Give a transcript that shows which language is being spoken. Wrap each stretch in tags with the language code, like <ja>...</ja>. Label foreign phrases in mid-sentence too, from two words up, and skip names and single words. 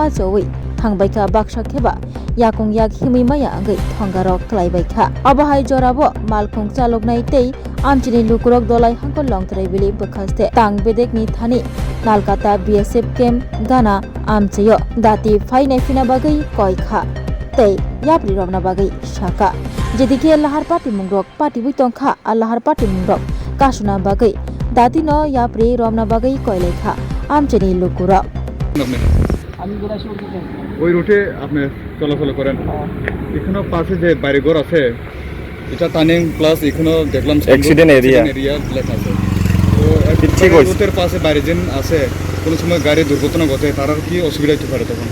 <trp>jowi thangbaika baksakeba yakung yak himui maya angai thongarok klaibaikha abahai jorabo malkhung chaloknai tei amchini lukurok dolai hangkol long travel bekhaste tang bedekni thani Nalkata BSF camp gana amchayo dati fainai fina bagai koikha tei yapri romna bagai shaka jedike lahar pati mungrok pati buitongkha a lahar pati mungrok kasuna bagai dati no yapri romna bagai koilekha amchini lukura</trp> <bn>ওই রুটে আপনি চলাচল করেন এখানে পাশে যে বাড়িঘর আছে এটা</bn> <en>turning plus</en> <bn>এখানে দেখলাম</bn> <en>accident area</en> <bn>লেখা আছে তো ঠিক রুটের পাশে বাড়ি যেন আছে কোনো সময় গাড়ি দুর্ঘটনা ঘটে তার কি অসুবিধা হতে পারে তখন</bn>